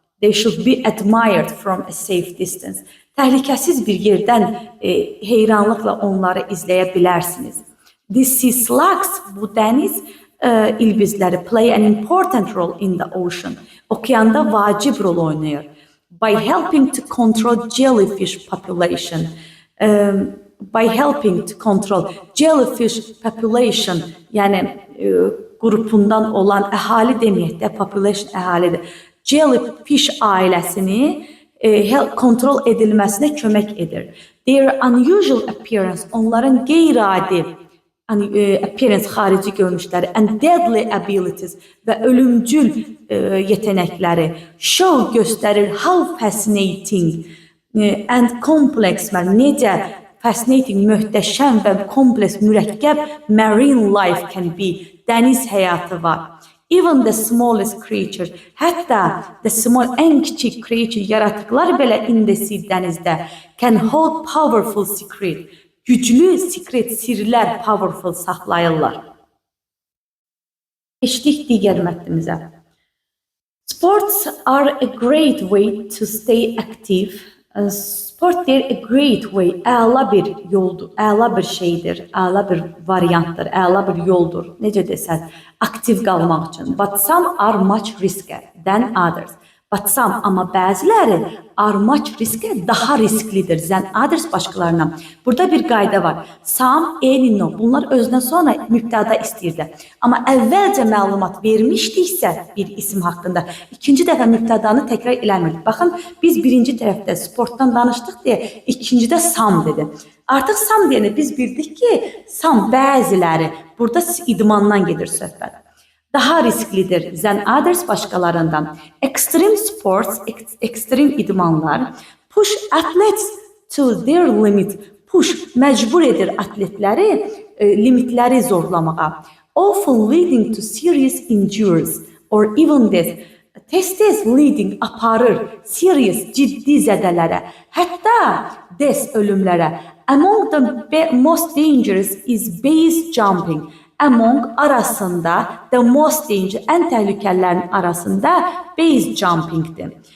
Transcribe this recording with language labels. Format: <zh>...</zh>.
<en>They should be admired from a safe distance.</en> <az>Təhlükəsiz bir yerdən heyranlıqla onları izləyə bilərsiniz.</az> <en>These sea slugs,</en> <az>bu dəniz ilbizləri</az> <en>play an important role in the ocean.</en> <az>Okeanda vacib rol oynayır.</az> <en>By helping to control jellyfish population. By helping to control jellyfish population,</en> <az>yəni qrupundan olan əhali deməyək də,</az> <en>population</en> <az>əhalidir. Jellyfish ailəsini kontrol edilməsinə kömək edir.</az> <en>Their unusual appearance,</en> <az>onların qeyri-adi</az> <en>appearance,</en> <az>xarici görünüşləri,</az> <en>and deadly abilities</en> <az>və ölümcül yetenəkləri</az> <en>show,</en> <az>göstərir</az> <en>how fascinating and complex,</en> <az>necə</az> <en>fascinating,</en> <az>möhtəşəm və kompleks, mürəkkəb</az> <en>marine life can be,</en> <az>dəniz həyatı var.</az> <en>Even the smallest creature,</en> <az>hətta ən kiçik</az> <en>creature,</en> <az>yaratıqlar belə</az> <en>in the sea,</en> <az>dənizdə,</az> <en>can hold powerful secret,</en> <az>güclü</az> <en>secret,</en> <az>sirlər</az> <en>powerful</en> <az>saxlayırlar. Keçdik digər mətnimizə.</az> <en>Sports are a great way to stay active.</en> <az>Sport deyir</az> <en>a great way,</en> <az>əla bir yoldur, əla bir şeydir, əla bir variantdır, əla bir yoldur. Necə desək, aktiv qalmaq üçün.</az> <en>But some are much riskier than others. But some,</en> <az>amma bəziləri</az> <en>are much riskier,</en> <az>daha risklidir</az> <en>than others</en> <az>başqalarından. Burada bir qayda var. Some, no, bunlar özündən sonra mübtəda istəyirlər. Amma əvvəlcə məlumat vermişdiksə bir isim haqqında, ikinci dəfə mübtədanı təkrar eləmirdik. Baxın, biz birinci tərəfdə sportdan danışdıq deyə, ikincidə some dedi. Artıq some deyəni biz bildik ki, some bəziləri, burada idmandan gedir söhbət. Daha risklidir</az> <en>than others</en> <az>başqalarından.</az> <en>Extreme sports,</en> <az>ekstrem idmanlar</az> <en>push athletes to their limit.</en> <az>Push, məcbur edir atletləri limitləri zorlamağa.</az> <en>Often leading to serious injuries or even death.</en> <az>Tez-tez leading aparır, serious, ciddi zədələrə, hətta death ölümlərə.</az> <en>Among the most dangerous is base jumping.</en> <az>Among arasında,</az> <en>the most danger,</en> <az>ən təhlükəlilərin arasında base jumpingdir.</az>